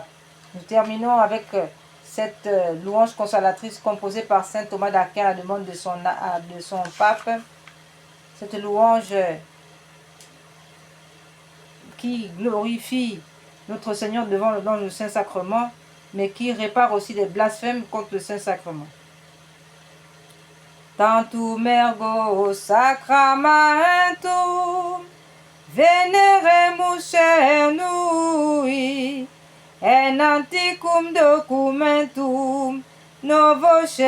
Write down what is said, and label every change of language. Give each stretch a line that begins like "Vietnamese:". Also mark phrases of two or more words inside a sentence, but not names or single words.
French: Nous terminons avec cette louange consolatrice composée par saint Thomas d'Aquin à la demande de son pape. Cette louange qui glorifie notre Seigneur dans le Saint-Sacrement, mais qui répare aussi les blasphèmes contre le Saint-Sacrement.
Latin: Tantum ergo sacramentum veneremus cernui en antiquum documentum novo